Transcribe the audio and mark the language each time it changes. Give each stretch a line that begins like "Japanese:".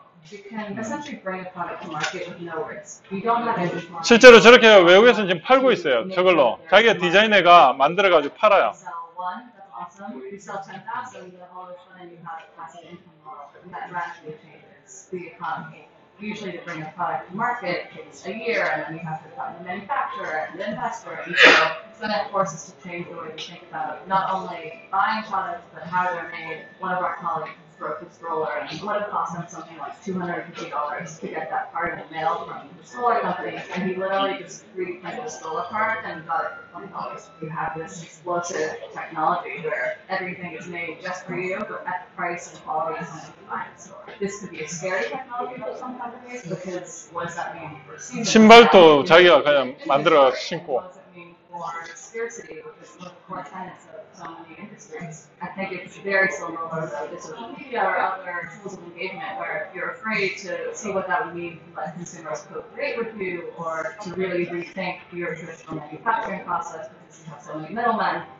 English: You can essentially bring a product to market with no risk. You don't have inventory.
Korean: 실제로 저렇게 외국에서는 지금 팔고 있어요. 저걸로 자기가 디자인해가 만들어가지고 팔아요.
English: You sell one, that's awesome. You sell 10,000, then all of a sudden you have a passive income model, and that radically changes the economy. Usually to bring a product to market takes a year, and then you have to find the manufacturer and the investor, and so then it forces to change the way we think about not only buying products, but how they're made. One of our colleagues broke his stroller, and it would have cost him something like $250 to get that part in the mail from the stroller company, and he literally just 3D printed a stroller part and got it for $20. You have this explosive technology where everything is made just for you, but at the price and quality something you buy in the store. This could be a scary technology for some companies because what does that mean for seasonal?
Korean: 신발도 자기가 그냥 만들어 신고.
English: What does it mean for scarcity, which is one of the core tenets of so many industries? I think it's very similar to social media or other tools of engagement where if you're afraid to see what that would mean to let consumers co-create with you or to really rethink your traditional manufacturing process because you have so many middlemen.